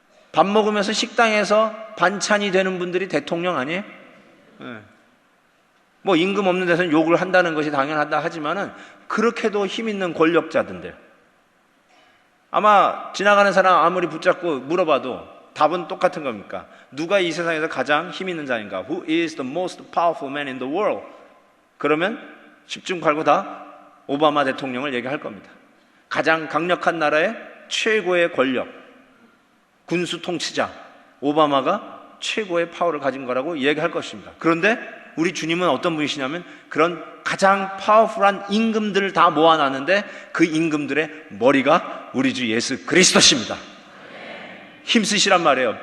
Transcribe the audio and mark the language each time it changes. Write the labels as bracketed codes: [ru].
[ko] 밥 먹으면서 식당에서 반찬이 되는 분들이 대통령 아니에요? 네. 뭐 임금 없는 데서는 욕을 한다는 것이 당연하다 하지만은 그렇게도 힘 있는 권력자들인데요. 아마 지나가는 사람 아무리 붙잡고 물어봐도 답은 똑같은 겁니까? 누가 이 세상에서 가장 힘 있는 자인가? [en] Who is the most powerful man in the world? [ko] 그러면 10중 8구 다 오바마 대통령을 얘기할 겁니다. 가장 강력한 나라의 최고의 권력, 군수 통치자 오바마가 최고의 파워를 가진 거라고 얘기할 것입니다. 그런데 우리 주님은 어떤 분이시냐면 그런 가장 파워풀한 임금들을 다 모아놨는데 그 임금들의 머리가 우리 주 예수 그리스도십니다. 힘쓰시란 말이에요.